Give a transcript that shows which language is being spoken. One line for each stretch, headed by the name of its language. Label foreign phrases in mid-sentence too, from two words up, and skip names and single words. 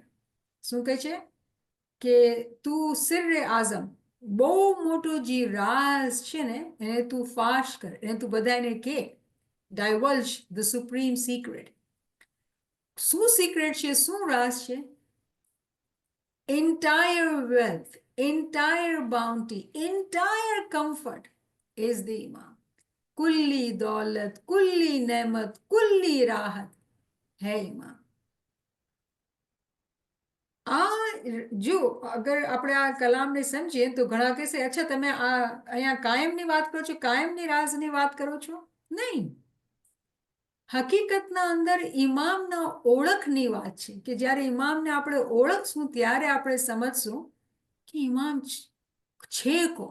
Gujarati: શું કહે છે? કે તું
Urdu: سرِ اعظم,
Gujarati: બહુ મોટો જે રાઝ છે ને એને તું ફાશ કર, એને તું બધાને કે.
English: divulge the supreme secret.
Gujarati: શું સિક્રેટ છે? શું રાઝ છે?
English: entire wealth, entire bounty, entire comfort is the Imam.
Urdu: کلی دولت، کلی نعمت، کلی راحت ہے امام.
Gujarati: જો અગર આપણે આ કલામને સમજીએ તો ઘણા કહેશે, અચ્છા તમે આ અહીંયા કાયમની વાત કરો છો, કાયમની રાજની વાત કરો છો? નહીં, હકીકતના અંદર ઇમામના ઓળખની વાત છે કે જ્યારે ઇમામને આપણે ઓળખશું ત્યારે આપણે સમજશું કે ઇમામ છે કોણ.